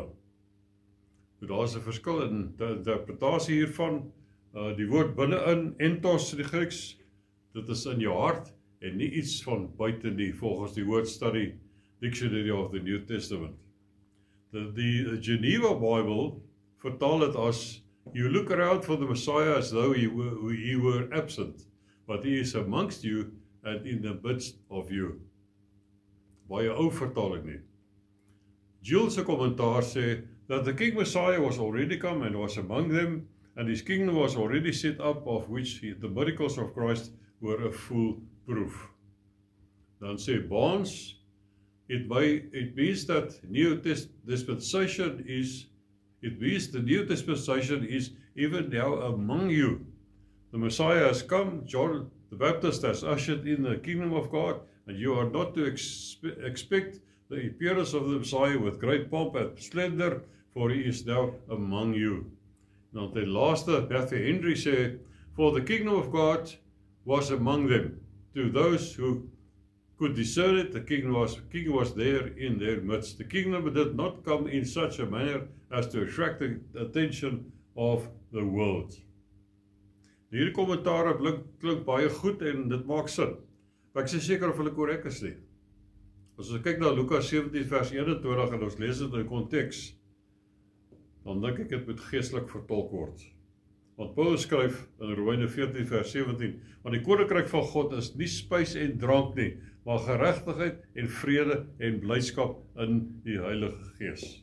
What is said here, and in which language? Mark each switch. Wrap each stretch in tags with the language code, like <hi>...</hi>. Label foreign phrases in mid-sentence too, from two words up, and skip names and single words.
<af>Daar is 'n verskil in die interpretasie hiervan. Die woord binne-in, entos in die Grieks, dit is in jou hart en nie iets van buite nie, volgens die Word Study Dictionary of the New Testament. Die Geneva Bible vertaal dit as,</af> <en>you look around for the Messiah as though he were absent, but he is amongst you and in the midst of you.</en> <af>Baie ou vertaling nie.</af> <en>Jules</en> <af>se kommentaar sê</af> <en>that the King Messiah was already come and was among them, and his kingdom was already set up, of which the miracles of Christ were a full proof.</en> <af>Dan sê Barnes,</af> <en>it means that the New Dispensation is even now among you. The Messiah has come, John the Baptist has ushered in the kingdom of God, and you are not to expect the appearance of the Messiah with great pomp and splendor, for he is now among you.</en> <af>Dan ten laaste, Matthew Henry sê,</af> <en>for the kingdom of God was among them. To those who could discern it, the king was there in their midst. The kingdom did not come in such a manner as to attract the attention of the world.</en> <af>Hierdie kommentaare klink baie goed en dit maak sin. Maar ek is seker of hulle korrek is nie. As ons kyk na Lukas 17 vers 21 en ons lees dit in konteks, dan dink ek dit moet geestelik vertolk word. Want Paulus skryf in Romeine 14 vers 17, want die koninkryk van God is nie spys en drank nie, maar geregtigheid en vrede en blydskap in die Heilige Gees.</af>